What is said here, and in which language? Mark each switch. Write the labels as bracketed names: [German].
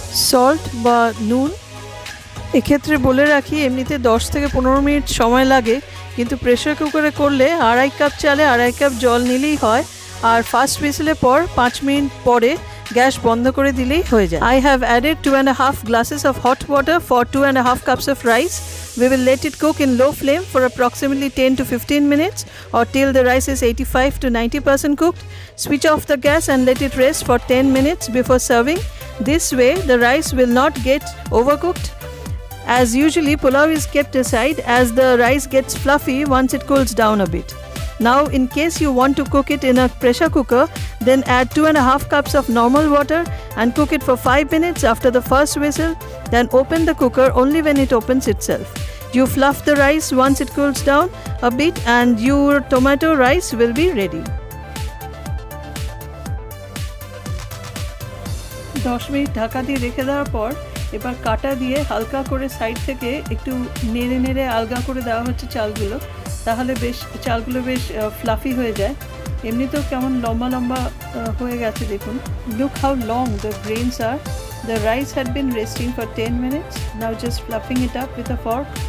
[Bangla] Salt বা নুন, এক্ষেত্রে বলে রাখি এমনিতে 10 থেকে 15 মিনিট সময় লাগে, কিন্তু প্রেসার কুকারে করলে 2.5 কাপ চালে 2.5 কাপ জল নিলেই হয়, আর ফার্স্ট হুইসেলের পর 5 মিনিট পরে গ্যাস বন্ধ করে দিলেই হয়ে যায়। [English] I have added 2.5 glasses of hot water for 2.5 cups of rice. We will let it cook in low flame for approximately 10 to 15 minutes or till the rice is 85 to 90% cooked. Switch off the gas and let it rest for 10 minutes before serving. This way the rice will not get overcooked. As usually, pulao is kept aside as the rice gets fluffy once it cools down a bit. Now, in case you want to cook it in a pressure cooker, then add 2.5 cups of normal water and cook it for 5 minutes after the first whistle. Then open the cooker only when it opens itself. You fluff the rice once it cools down a bit and your tomato rice will be ready. [Bangla] 10 minute Dhaka দিয়ে রেখে দেওয়ার পর এবার কাটা দিয়ে হালকা করে side থেকে একটু নেড়ে নেড়ে আলগা করে দেওয়া হচ্ছে চালগুলো, তাহলে বেশ চালগুলো বেশ ফ্লাফি হয়ে যায়। এমনিতেও কেমন লম্বা লম্বা হয়ে গেছে দেখুন। [English] Look how long the grains are. The rice had been resting for 10 minutes. Now just fluffing it up with a fork.